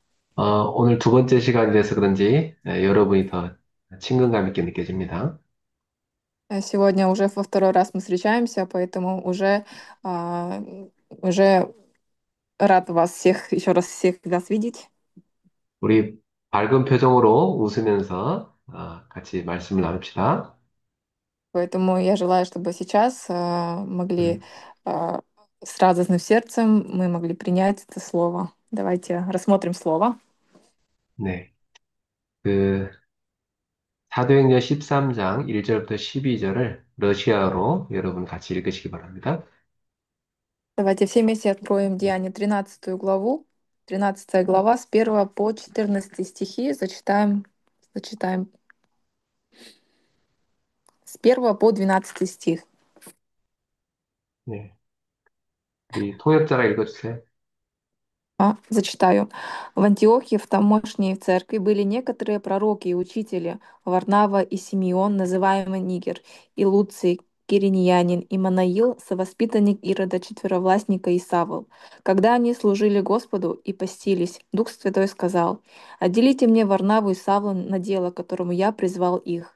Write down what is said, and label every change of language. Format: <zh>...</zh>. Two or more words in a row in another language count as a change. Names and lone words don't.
<ko>오늘 두 번째 시간이라서 그런지 여러분이 더 친근감 있게 느껴집니다.</ko> <ru>Сегодня уже во второй раз мы встречаемся, поэтому а, уже рад вас всех, еще раз всех вас видеть.</ru> <ko>우리 밝은 표정으로 웃으면서 같이 말씀을 나눕시다.</ko> <ru>Поэтому я желаю, чтобы сейчас могли 음, а, с радостным сердцем мы могли принять это слово. Давайте рассмотрим слово.</ru> <ko>네. 그 사도행전 13장 1절부터 12절을 러시아어로 여러분 같이 읽으시기 바랍니다.</ko> <ru>Давайте все вместе откроем Деяние 13 главу. 13 глава с 1 по 14 стихи зачитаем с 1 по 12 стих.</ru> <ko>네. 우리 통역자가 읽어주세요.</ko> <ru>Зачитаю. В Антиохии в тамошней церкви были некоторые пророки и учители, Варнава и Симеон, называемый Нигер, и Луций, кириньянин, и Манаил, совоспитанник Ирода четверовластника и Савл. Когда они служили Господу и постились, Дух Святой сказал: «Отделите мне Варнаву и Савла на дело, которому я призвал их».</ru>